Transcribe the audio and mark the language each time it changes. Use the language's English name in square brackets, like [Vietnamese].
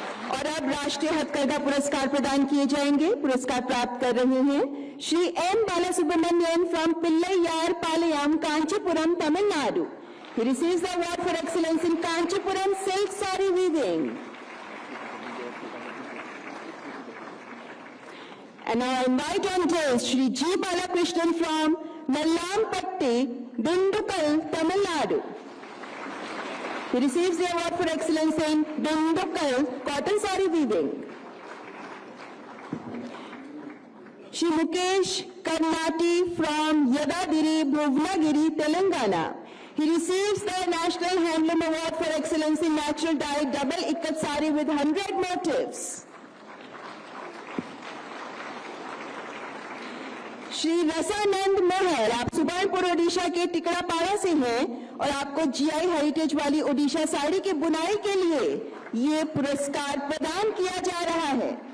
[Hindi] और अब राष्ट्रीय हथकरघा पुरस्कार प्रदान किए जाएंगे। पुरस्कार प्राप्त कर रहे हैं Shri M Balasubramanian from पिल्लैयार Palayam, Kanchipuram, Tamil Nadu. [English] He receives the award for excellence in Kanchipuram silk saree weaving. And now I invite on stage Shri G. Balakrishnan from Nallampatti, Dindukal, Tamil Nadu. He receives the award for excellence in Dindukal cotton saree weaving. Shri Mukesh Karnati from Yadadiri, Bhuvanagiri, Telangana. He receives the National Handloom Award for Excellence in Natural Dye Double Ikkat Sari with 100 motifs. [Hindi] Shri रसानंद मोहर, आप सुबर्णपुर ओडिशा के टिकड़ापाड़ा से हैं और आपको GI heritage वाली ओडिशा साड़ी की बुनाई के लिए ये पुरस्कार प्रदान किया जा रहा है।